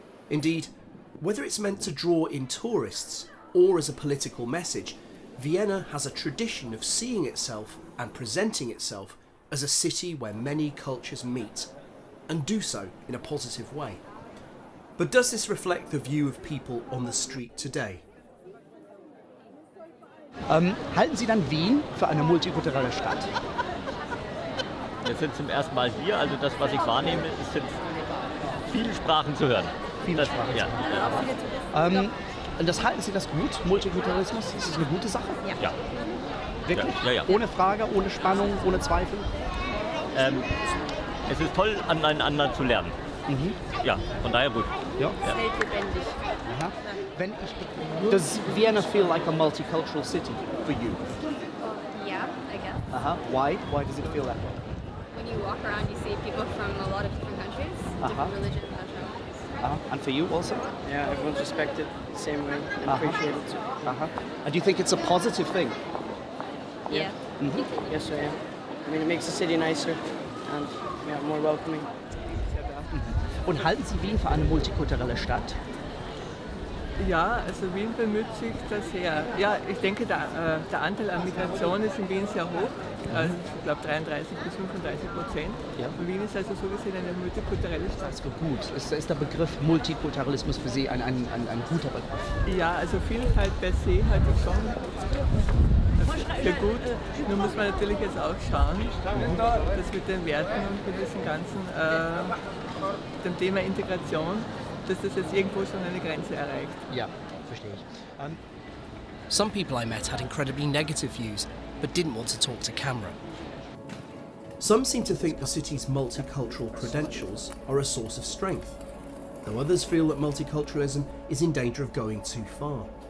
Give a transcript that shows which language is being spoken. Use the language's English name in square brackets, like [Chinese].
[English] Indeed, whether it's meant to draw in tourists or as a political message, Vienna has a tradition of seeing itself and presenting itself as a city where many cultures meet, and do so in a positive way. But does this reflect the view of people on the street today? [German] Halten Sie dann Wien für eine multikulturelle Stadt? Wir sind zum ersten Mal hier, also das, was ich wahrnehme, sind viele Sprachen zu hören. Viele Sprachen ja. zu hören. Und das halten Sie das gut, Multikulturalismus? Ist das eine gute Sache? Ja. Wirklich? Ja. Ohne Frage, ohne Spannung, ohne Zweifel? Es ist toll, aneinander zu lernen. Mhm. Ja, von daher gut. Ja. Es hält lebendig. Aha. [English] Does Vienna feel like a multicultural city for you? Yeah, I guess. Why? Why does it feel that way? When you walk around, you see people from a lot of different countries, different religions, nationalities. And for you also? Yeah, everyone's respected the same way and appreciated too. And do you think it's a positive thing? Yeah. Mm-hmm. Yes, I am. I mean, it makes the city nicer and more welcoming. [German] Und halten Sie Wien für eine multikulturelle Stadt? Ja, also Wien bemüht sich da sehr. Ja, ich denke, der Anteil an Migration ist in Wien sehr hoch. Also ich glaube 33 bis 35%. Ja. Und Wien ist also so gesehen eine multikulturelle Stadt. Das ist gut. Ist der Begriff Multikulturalismus für Sie ein guter Begriff? Ja, also Vielfalt per se halte ich schon für gut. Nur muss man natürlich jetzt auch schauen, dass mit den Werten und mit diesem ganzen dem Thema Integration, dass das jetzt irgendwo schon eine Grenze erreicht. Ja, verstehe ich. [English] Some people I met had incredibly negative views, but didn't want to talk to camera. Some seem to think the city's multicultural credentials are a source of strength, though others feel that multiculturalism is in danger of going too far.